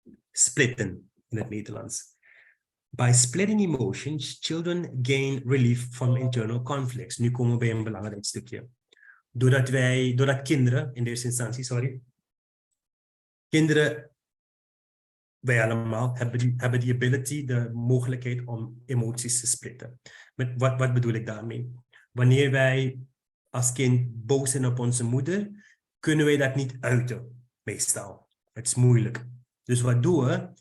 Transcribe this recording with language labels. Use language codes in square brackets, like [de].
[nl] Splitten in het Nederlands. [en] By splitting emotions, children gain relief from internal conflicts. [nl] Nu komen we bij een belangrijk stukje. Doordat kinderen, in eerste instantie, kinderen, wij allemaal hebben die ability, de mogelijkheid om emoties te splitten. Wat bedoel ik daarmee? Wanneer wij als kind boos zijn op onze moeder, kunnen wij dat niet uiten, meestal. Het is moeilijk. Dus wat doen we?